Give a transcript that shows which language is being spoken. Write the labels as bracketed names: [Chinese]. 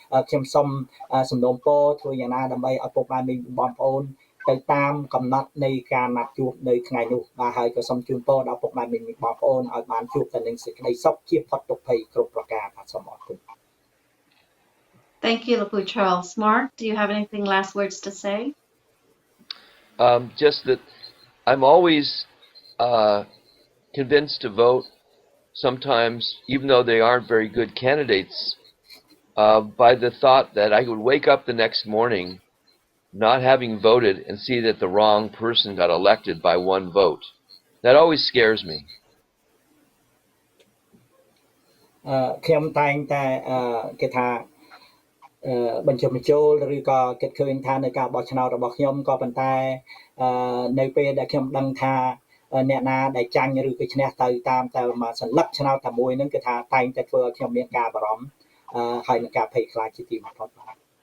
[Khmer] ខ្ញុំសូមសំណូមពរធ្វើយ៉ាងណាដើម្បីឲ្យពុកម៉ែមីងបងប្អូនទៅតាមកំណត់នៃការណាត់ជួបនៅថ្ងៃនោះបាទហើយក៏សូមជូនពរដល់ពុកម៉ែមីងបងប្អូនឲ្យបានជួបតែនឹងសេចក្តីសុខជាផុតទុក្ខភ័យគ្រប់ប្រការបាទសូមអរគុណ [English] Thank you, Lapu Charles. Mark, do you have anything last words to say? Just that I'm always convinced to vote, sometimes, even though they aren't very good candidates, by the thought that I would wake up the next morning not having voted and see that the wrong person got elected by one vote. That always scares me. [Khmer] ខ្ញុំតែងតែគេថាបញ្ចុះបញ្ចូលឬក៏គិតឃើញថានៅការបោះឆ្នោតរបស់ខ្ញុំក៏ប៉ុន្តែនៅពេលដែលខ្ញុំដឹងថាអ្នកណាដែលចាញ់ឬក៏ឈ្នះទៅតាមតែមួយសន្លឹកឆ្នោតតែមួយហ្នឹងគឺថាតែងតែធ្វើឲ្យខ្ញុំមានការបារម្ភហើយនឹងការភ័យខ្លាចជាទីបំផុតបាទ